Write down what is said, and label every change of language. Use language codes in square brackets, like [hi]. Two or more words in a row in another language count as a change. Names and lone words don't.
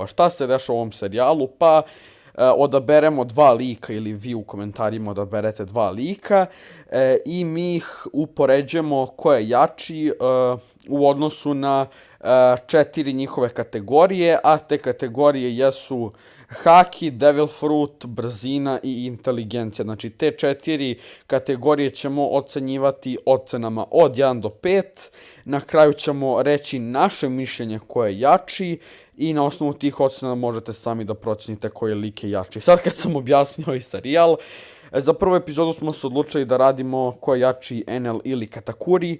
[sr] Šta se dešava u ovom serijalu? Pa odaberemo dva lika, ili vi u komentarima odaberete dva lika i mi ih upoređujemo ko je jači u odnosu na četiri njihove kategorije, a te kategorije jesu haki, [en] devil fruit, [sr] brzina i inteligencija. Znači te četiri kategorije ćemo ocenjivati ocenama od 1 do 5. Na kraju ćemo reći naše mišljenje ko je jači i na osnovu tih ocena možete sami da procenite koji lik je jači. Sad kad sam objasnio ovaj serijal, za prvu epizodu smo se odlučili da radimo ko je jači, Enel ili Katakuri.